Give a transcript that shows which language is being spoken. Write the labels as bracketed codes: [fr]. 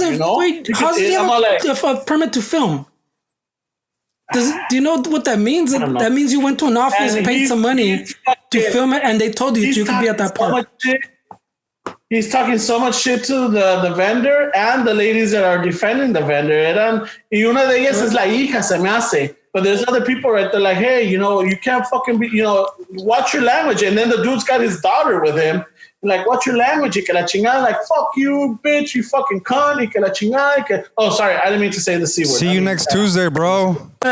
[en] He doesn't, wait, how does he have a permit to film? Do you know what that means? That means you went to an office, paid some money to film it, and they told you could be at that park. He's talking so much shit to the vendor and the ladies that are defending the vendor. [es] Y una de ellas es la hija, se me hace. [en] But there's other people right there like, hey, you can't fucking be, watch your language. And then the dude's got his daughter with him. Like, watch your language. [es] Y que la chingada. [en] Like, fuck you, bitch, you fucking cunt. [es] Y que la chingada. [en] Oh, sorry. I didn't mean to say the C word. See you next Tuesday, bro.